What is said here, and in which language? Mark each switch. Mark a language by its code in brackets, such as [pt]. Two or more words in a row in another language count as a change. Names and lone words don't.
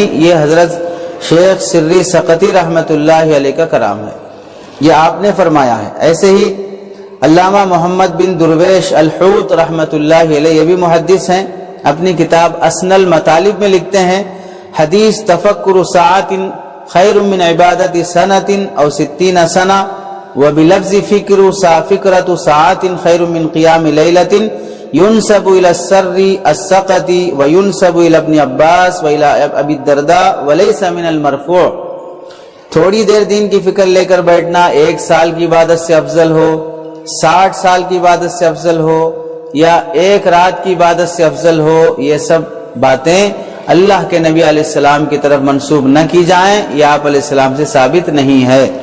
[ur] یہ حضرت شیخ سری سقطی [ar] رحمۃ اللہ علیہ [ur] کا کلام ہے، یہ آپ نے فرمایا ہے۔ ایسے ہی علامہ محمد بن درویش الحوت رحمۃ اللہ علیہ، یہ بھی محدث ہیں، اپنی کتاب اسن المطالب میں لکھتے ہیں [ar] حدیث تفکر ساعت خیر من عبادت سنت او 60 سنہ وبلفظ فکرۃ ساعت خیر من قیام لیلۃ ينسب الى السر السقط وينسب الى ابن عباس والى ابی الدرداء وليس من المرفوع۔ [ur] تھوڑی دیر دین کی فکر لے کر بیٹھنا 1 سال کی عبادت سے افضل ہو، 60 سال کی عبادت سے افضل ہو، یا 1 رات کی عبادت سے افضل ہو، یہ سب باتیں اللہ کے نبی [ar] علیہ السلام [ur] کی طرف منسوب نہ کی جائیں، یہ آپ [ar] علیہ السلام [ur] سے ثابت نہیں ہے۔